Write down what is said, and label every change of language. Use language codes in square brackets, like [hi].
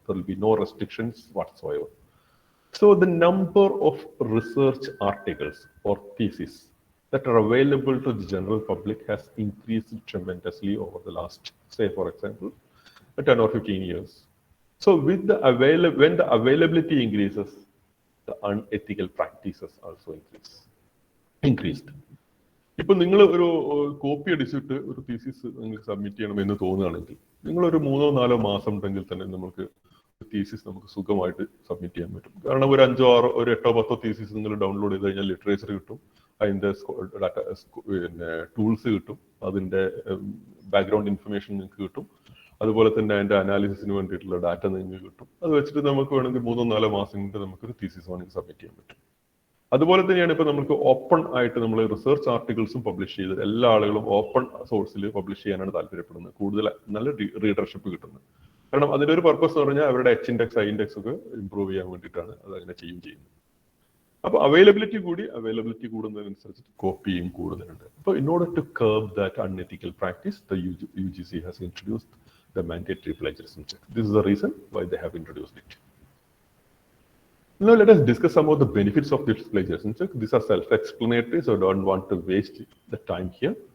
[en] There will be no restrictions whatsoever. So the number of research articles or theses that are available to the general public has increased tremendously over the last, say for example, 10 or 15 years. So when the availability increases, the unethical practices also increased. [ml] ഇപ്പൊ നിങ്ങൾ ഒരു copy അടിച്ചിട്ട് ഒരു thesis നിങ്ങൾക്ക് submit ചെയ്യണമെന്ന് തോന്നുകയാണെങ്കിൽ നിങ്ങൾ ഒരു 3-4 മാസം ഉണ്ടെങ്കിൽ തന്നെ നമുക്ക് തീസിസ് നമുക്ക് സുഖമായിട്ട് സബ്മിറ്റ് ചെയ്യാൻ പറ്റും. കാരണം ഒരു 8-10 തീസിസ് നിങ്ങൾ ഡൗൺലോഡ് ചെയ്ത് കഴിഞ്ഞാൽ ലിറ്ററേച്ചർ കിട്ടും, അതിന്റെ പിന്നെ ടൂൾസ് കിട്ടും, അതിന്റെ ബാക്ക്ഗ്രൗണ്ട് ഇൻഫർമേഷൻ നിങ്ങൾക്ക് കിട്ടും, അതുപോലെ തന്നെ അതിന്റെ അനാലിസിസിന് വേണ്ടിയിട്ടുള്ള ഡാറ്റ നിങ്ങൾക്ക് കിട്ടും. അത് വെച്ചിട്ട് നമുക്ക് വേണമെങ്കിൽ 3-4 മാസം കൊണ്ട് നമുക്കൊരു തീസിസ് വേണമെങ്കിൽ സബ്മിറ്റ് ചെയ്യാൻ പറ്റും. അതുപോലെ തന്നെയാണ് ഇപ്പൊ നമുക്ക് ഓപ്പൺ ആയിട്ട് നമ്മൾ റിസർച്ച് ആർട്ടിക്കിൾസും പബ്ലിഷ് ചെയ്ത് എല്ലാ ആളുകളും ഓപ്പൺ സോഴ്സിൽ പബ്ലിഷ് ചെയ്യാനാണ് താല്പര്യപ്പെടുന്നത്. കൂടുതൽ നല്ല റീഡർഷിപ്പ് കിട്ടുന്നത്. കാരണം അതിന്റെ ഒരു പർപ്പസ് എന്ന് പറഞ്ഞാൽ അവരുടെ H ഇൻഡെക്സ് I ഇൻഡെക്സ് ഒക്കെ ഇംപ്രൂവ് ചെയ്യാൻ വേണ്ടിയിട്ടാണ് അത് അങ്ങനെ ചെയ്യുന്നത്. അപ്പൊ അവൈലബിലിറ്റി കൂടുന്നതിനനുസരിച്ച് കോപ്പിയും കൂടുതലുണ്ട്. അപ്പോൾ [en] in order to curb that unethical practice, the UGC has introduced the mandatory plagiarism check. This is the reason why they have introduced it. Now let us discuss some of the benefits of this plagiarism check. These are self-explanatory, so I don't want to waste the time here.